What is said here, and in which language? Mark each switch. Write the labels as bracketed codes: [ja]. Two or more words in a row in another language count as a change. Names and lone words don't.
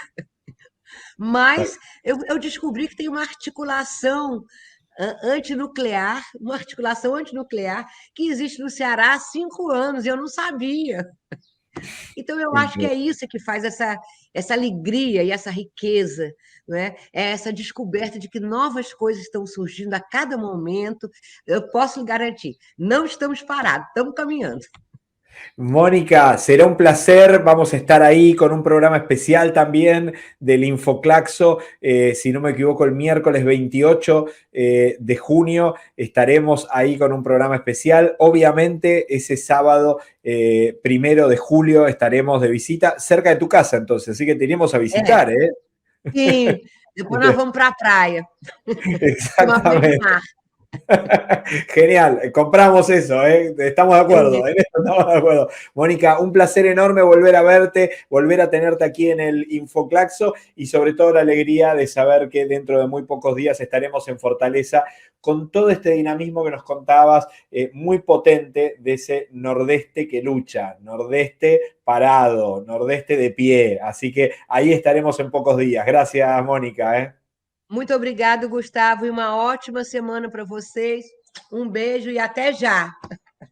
[pt] Mas eu descobri que tem uma articulação antinuclear que existe no Ceará há 5 anos, e eu não sabia. Então, eu acho que é isso que faz essa alegria e essa riqueza, não é? É essa descoberta de que novas coisas estão surgindo a cada momento. Eu posso lhe garantir, não estamos parados, estamos caminhando. [es] Mónica, será un placer. Vamos a estar ahí con un programa especial también del Infoclaxo. Si no me equivoco, el miércoles 28 de junio estaremos ahí con un programa especial. Obviamente, ese sábado 1 de julio estaremos de visita cerca de tu casa, entonces. Así que te iremos a [pt] É, [es] visitar, ¿eh? [pt] sim. Depois nós vamos para a praia, tomar banho de [es] Exactamente. [pt] mar. [es] Genial, compramos eso, ¿eh? Estamos de [pt] É [es] acuerdo, en [pt] isso. [es] esto estamos de acuerdo. Mónica, un placer enorme volver a verte, volver a tenerte aquí en el Infoclaxo y sobre todo la alegría de saber que dentro de muy pocos días estaremos en Fortaleza con todo este dinamismo que nos contabas, muy potente de ese nordeste que lucha, nordeste parado, nordeste de pie. Así que ahí estaremos en pocos días. Gracias, Mónica, ¿eh? [pt] Muito obrigado, Gustavo, e uma ótima semana para vocês. Um beijo e até já.